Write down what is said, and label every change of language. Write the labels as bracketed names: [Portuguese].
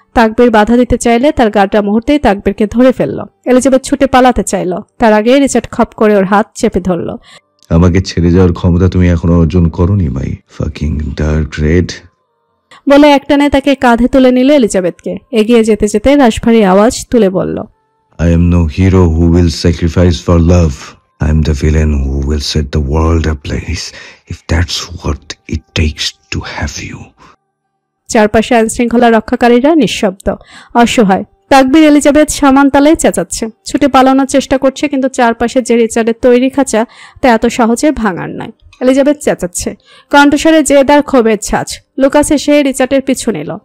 [Bangla] তাকবীর বাধা দিতে চাইলে তার গার্ডরা মুহূর্তেই তাকবীরকে ধরে ফেলল। এলিজাবেথ ছুটে পালাতে চাইল, তার আগে রিচার্ড খপ করে ওর হাত চেপে ধরল। আমাকে ছেড়ে যাওয়ার ক্ষমতা তুমি এখনো অর্জন করোনি [English] My fucking dark red. [Bangla] বলে একটানে তাকে কাঁধে তুলে নিল এলিজাবেথকে। এগিয়ে যেতে যেতে রাশভারী আওয়াজ তুলে বলল, [English] I am no hero who will sacrifice for love. I am the villain who will set the world ablaze if that's what it takes to have you. [Bangla] চারপাশে আইনশৃঙ্খলা রক্ষাকারীরা নিঃশব্দ, অসহায়। তাকবীর এলিজাবেথ সমান তালে চেঁচাচ্ছে, ছুটে পালানোর চেষ্টা করছে, কিন্তু চারপাশে যে রিচার্ডের তৈরি খাঁচা তা এত সহজে ভাঙার নয়। এলিজাবেথ চেঁচাচ্ছে, কণ্ঠস্বরে জেদার ক্ষোভের ছাঁচ। লুকাস এসে রিচার্ডের পিছু নিল।